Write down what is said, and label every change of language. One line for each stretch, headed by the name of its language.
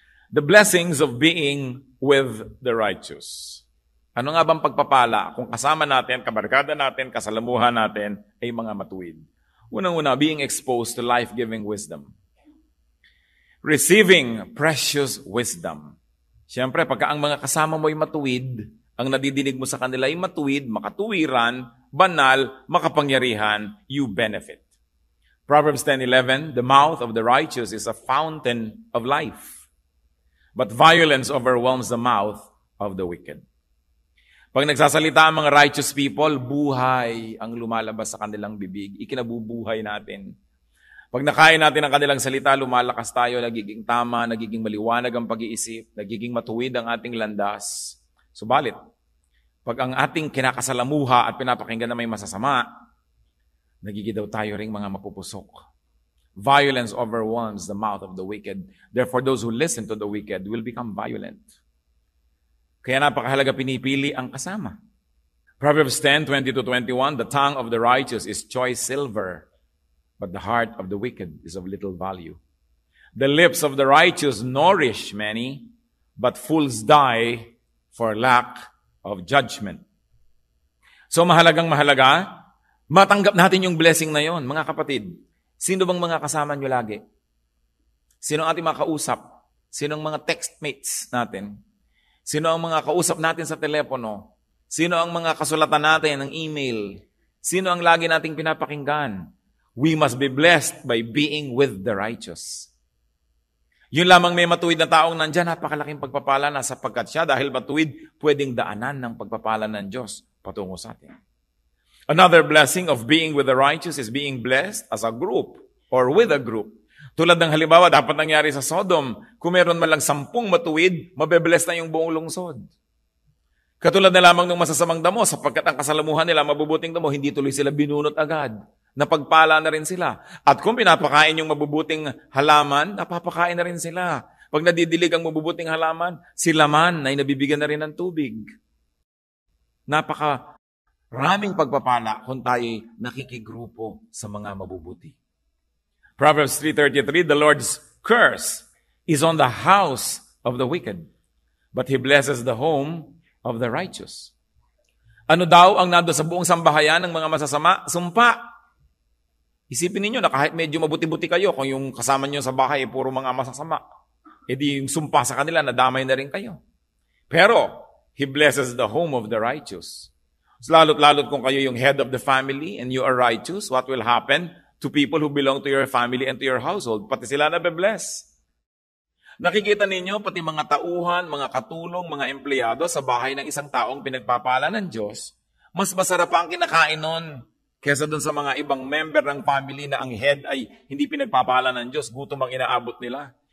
English: The blessings of being with the righteous.
Filipino: Ano nga bang pagpapala kung kasama natin, kabarkada natin, kasalamuhan natin ay mga matuwid? Unang-una,
English: being exposed to life-giving wisdom. Receiving precious wisdom.
Filipino: Siyempre, pagka ang mga kasama mo ay matuwid, ang nadidinig mo sa kanila ay matuwid, makatuwiran, banal, makapangyarihan,
English: you benefit. Proverbs 10:11, the mouth of the righteous is a fountain of life, but violence overwhelms the mouth of the wicked.
Filipino: Pag nagsasalita ang mga
English: righteous people,
Filipino: buhay ang lumalabas sa kanilang bibig. Ikinabubuhay natin. Pag nakain natin ang kanilang salita, lumalakas tayo, nagiging tama, nagiging maliwanag ang pag-iisip, nagiging matuwid ang ating landas. Subalit, pag ang ating kinakasalamuha at pinapakinggan na may masasama, nagigidaw tayo ring mga mapupusok.
English: Violence overwhelms the mouth of the wicked. Therefore, those who listen to the wicked will become violent.
Filipino: Kaya napakahalaga pinipili ang kasama.
English: Proverbs 10:20-21, the tongue of the righteous is choice silver, but the heart of the wicked is of little value. The lips of the righteous nourish many, but fools die for lack of judgment.
Filipino: So mahalagang mahalaga, matanggap natin yung blessing na yon. Mga kapatid, sino bang mga kasama nyo lagi? Sino ang ating mga kausap? Sino ang mga textmates natin? Sino ang mga kausap natin sa telepono? Sino ang mga kasulatan natin ng email? Sino ang lagi nating pinapakinggan?
English: We must be blessed by being with the righteous.
Filipino: Yun lamang may matuwid na taong nandyan, napakalaking pagpapala na sapagkat siya dahil matuwid, pwedeng daanan ng pagpapala ng Diyos patungo sa atin.
English: Another blessing of being with the righteous is being blessed as a group or with a group.
Filipino: Tulad ng halimbawa, dapat nangyari sa Sodom, kung meron man lang 10 matuwid, mabebless na yung buong lungsod. Katulad na lamang ng masasamang damo, sapagkat ang kasalamuhan nila, mabubuting damo, hindi tuloy sila binunot agad. Napagpala na rin sila. At kung pinapakain yung mabubuting halaman, napapakain na rin sila. Pag nadidilig ang mabubuting halaman, sila man ay nabibigyan na rin ng tubig. Napakaraming pagpapala kung tayo nakikigrupo sa mga mabubuti.
English: Proverbs 3:33, the Lord's curse is on the house of the wicked, but He blesses the home of the righteous.
Filipino: Ano daw ang nando sa buong sambahayan ng mga masasama? Sumpa. Isipin ninyo na kahit medyo mabuti-buti kayo, kung yung kasama nyo sa bahay ay puro mga masasama, edi yung sumpa sa kanila, nadamay na rin kayo.
English: Pero, He blesses the home of the righteous. So,
Filipino: lalo't kung kayo yung
English: head of the family and you are righteous, what will happen to people who belong to your family and to your household?
Filipino: Pati sila nabe-bless. Nakikita ninyo, pati mga tauhan, mga katulong, mga empleyado sa bahay ng isang taong pinagpapala ng Diyos, mas masarap ang kinakain nun kesa dun sa mga ibang member ng family na ang head ay hindi pinagpapala ng Diyos, gutom ang inaabot nila.